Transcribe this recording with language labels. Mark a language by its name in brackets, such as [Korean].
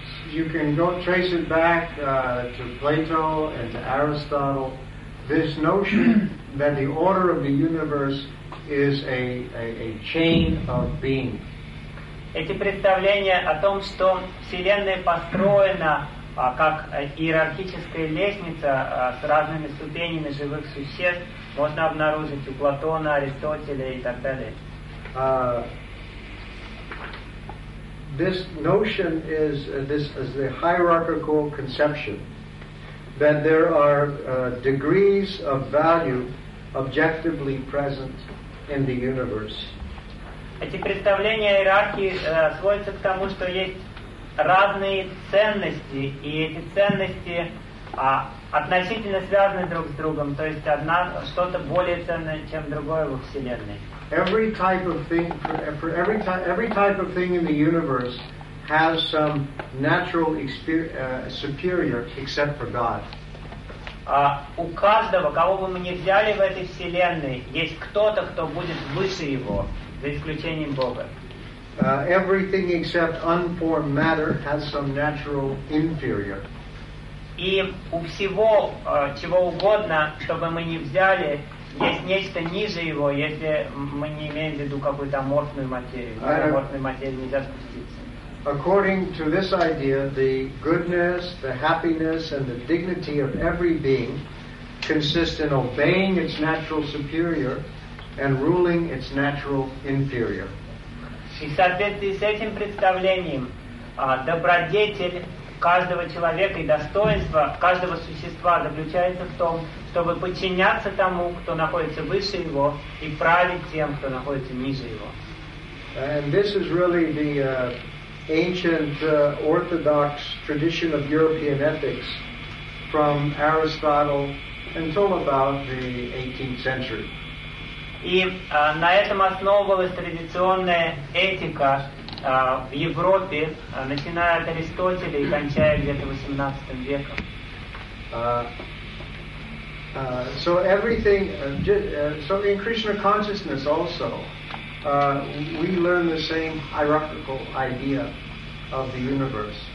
[English] You can go trace it back to Plato and to Aristotle. This notion that the order of the universe is a chain of being. [Russian] Эти представления о том, что Вселенная построена как иерархическая лестница с разными ступенями живых существ, можно обнаружить у Платона, Аристотеля и так далее. [English] This notion is this is the hierarchical conception that there are degrees of value objectively present in the universe. [Russian] Эти представления о иерархии сводятся к тому, что есть разные ценности, и эти ценности относительно связаны друг с другом, то есть одна что-то более ценное, чем другое во Вселенной. [English] Every type of thing, for every type, in the universe has some natural superior, except for God. [Russian] У каждого, кого бы мы ни взяли в этой вселенной, есть кто-то, кто будет выше его, за исключением Бога. [English] Everything except unformed matter has some natural inferior. [Russian] И у всего, чего угодно, чтобы мы ни взяли. Есть нечто ниже его, если мы не имеем в виду какую-то аморфную материю. Аморфную материю нельзя спуститься. [English] According to this idea, the goodness, the happiness, and the dignity of every being consist in obeying its natural superior and ruling its natural inferior. [Russian] И в соответствии с этим представлением, добродетель каждого человека и достоинство каждого существа заключается в том, чтобы подчиняться тому, кто находится выше его, и править тем, кто находится ниже его. [English] And this is really the ancient orthodox tradition of European ethics from Aristotle until about the 18th century. [Russian] И на этом основывалась традиционная этика в Европе, начиная от Аристотеля и кончая где-то 18 веком. [English] So everything, so in Krishna consciousness also, we learn the same hierarchical idea of the universe.